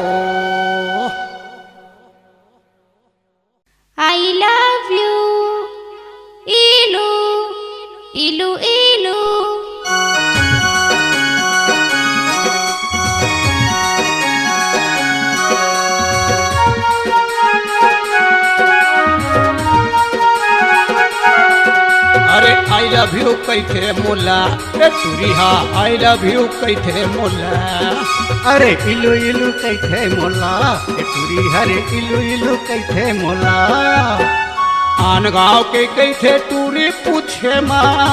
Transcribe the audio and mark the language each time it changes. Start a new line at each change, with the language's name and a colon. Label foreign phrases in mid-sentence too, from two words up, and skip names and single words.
English: I love you इलू इलू इलू
Chhattisgarhi: अरे
English: I love you
Chhattisgarhi: कैथे मोला ए तुरिहा
English: I love you
Chhattisgarhi: कैथे मोला अरे इलू इलू कैथे मोला ए तुरी हरे इलू इलू कैथे मोला आन गाँव के कैथे टूरी पूछे माँ